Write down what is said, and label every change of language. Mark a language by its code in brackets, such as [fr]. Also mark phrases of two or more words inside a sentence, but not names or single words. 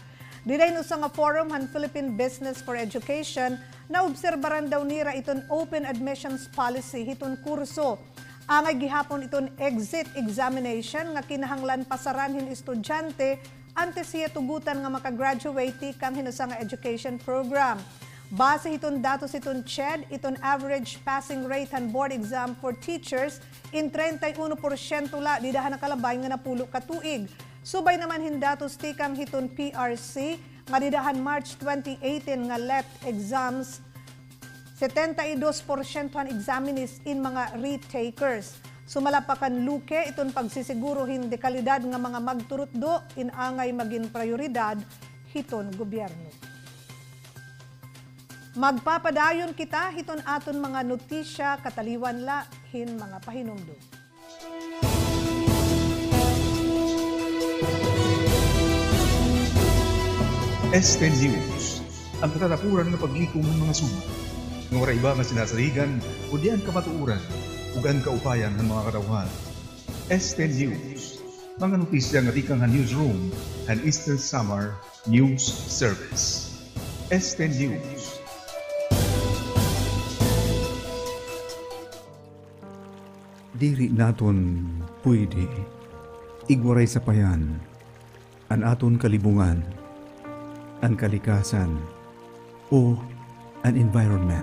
[war] Diday no sa nga forum han Philippine Business for Education na obserbaran daw nira iton [en] open admissions policy [war] hiton kurso. Angay gihapon iton [en] exit examination [war] nga kinahanglan pasaran hin estudyante antes siya tugutan nga makagraduate kang hinusang [en] education program. [war] Base iton datos iton CHED, iton [en] average passing rate [war] han [en] board exam for teachers [war] in 31% la didahan nakalabay nga napulo ka tuig. Subay naman hin datos tikam hiton PRC nga didahan March 2018 nga [en] left exams [war] 72% han examinees in mga retakers. Sumalapakan Luque iton pagsisiguro hin dekalidad nga mga magturutdo in angay maging prioridad hiton gobyerno. Magpapadayon kita hiton aton mga notisya kataliwan la hin mga pahinumdo. ESTE News, ang katatapuran ng paglikom ng mga sumat. Ng iba nga sinasaligan, o diyan kamatuuran, ugan kaupayan ng mga katawhan. ESTE News, mga notisya nga tikang han newsroom, han Easter Summer News Service. ESTE News. Diri naton pwede igwaray sa payan an aton kalibungan, an kalikasan, o an environment.